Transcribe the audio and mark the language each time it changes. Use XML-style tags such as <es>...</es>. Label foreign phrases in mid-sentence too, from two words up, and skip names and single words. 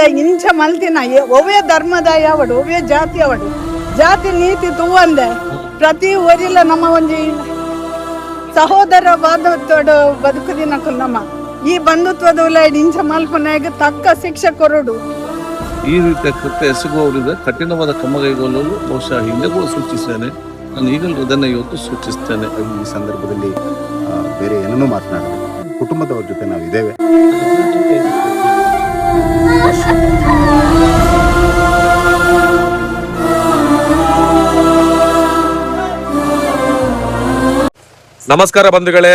<tcy>ಇಂಚ ಮಲ್ತಿನ ಒವ್ವೇ ಧರ್ಮದ ಯಾವಡು ಒವ್ವೇ ಜಾತಿ ಅವಡು ಜಾತಿ ನೀತಿ ತೂವಂದೆ ಪ್ರತಿ ಊರಿಲ ನಮ್ಮ ಒಂಜಿ ಸಹೋದರ ಬಾಂಧವತ್ವಡು ಬದುಕುದಿನಕ್ಕೂ ನಮ್ಮ ಈ ಬಂಧುತ್ವದ ಉಲಾಯ್ಡು ಇಂಚ ಮಲ್ಪನಾಗ ತಕ್ಕ ಶಿಕ್ಷೆ ಕೊರಡು.</tcy> <kn>ಈ ರೀತಿಯ ಕೃತ್ಯ ಎಸಗುವವರಿಂದ ಕಠಿಣವಾದ ಕ್ರಮ ಕೈಗೊಳ್ಳಲು ಬಹುಶಃ ಹಿಂದೆ ಕೂಡ ಸೂಚಿಸ್ತೇನೆ. ನಾನು ಈಗಲೂ ಅದನ್ನು ಇವತ್ತು ಸೂಚಿಸ್ತೇನೆ. ಈ ಸಂದರ್ಭದಲ್ಲಿ ಬೇರೆ ಏನನ್ನೂ ಮಾತನಾಡೋದು, ಕುಟುಂಬದವ್ರ ಜೊತೆ ನಾವು ಇದ್ದೇವೆ. ನಮಸ್ಕಾರ ಬಂಧುಗಳೇ.</kn>